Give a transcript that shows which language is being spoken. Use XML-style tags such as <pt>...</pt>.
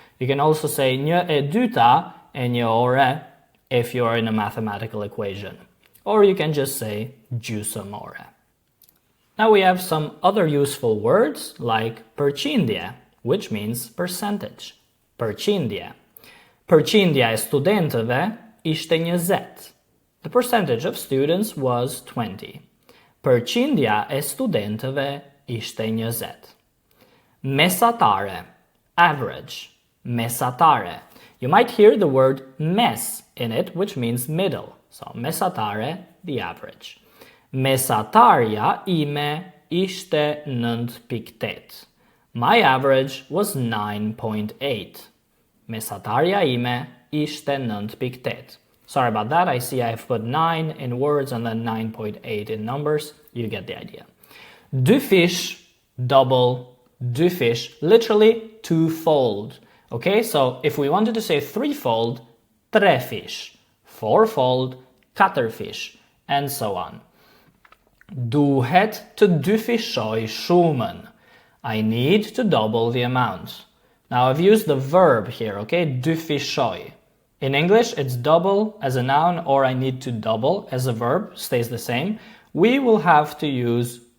<en>You can also say 1/2 e 1 ore if you're in a mathematical equation. Or you can just say gjysmë ore. Now we have some other useful words like përqindje, which means percentage.</en> <sq>Përqindje. Përqindja e studentëve ishte 20.</sq> <en>The percentage of students was 20.</en> <sq>Përqindja e studentëve ishte 20. Mesatare, average. Mesatare.</sq> <en>You might hear the word mes in it, which means middle. So mesatare, the average.</en> <sq>Mesatarja ime ishte 9.8.</sq> <en>My average was 9.8.</en> <sq>Mesatarja ime ishte 9.8.</sq> <en>Sorry about that, I see I've put 9 in words and then 9.8 in numbers. You get the idea.</en> <sq>Dy fish, double, dy fish,</sq> <en>literally twofold. Okay, so if we wanted to say threefold, tre fish, fourfold, katër fish, and so on.</en> <sq>Duhet të dyfishoj shumën.</sq> <en>I need to double the amount. Now I've used the verb here, okay, dyfishoj. In English, it's double as a noun or I need to double as a verb, stays the same. We will have to use</en>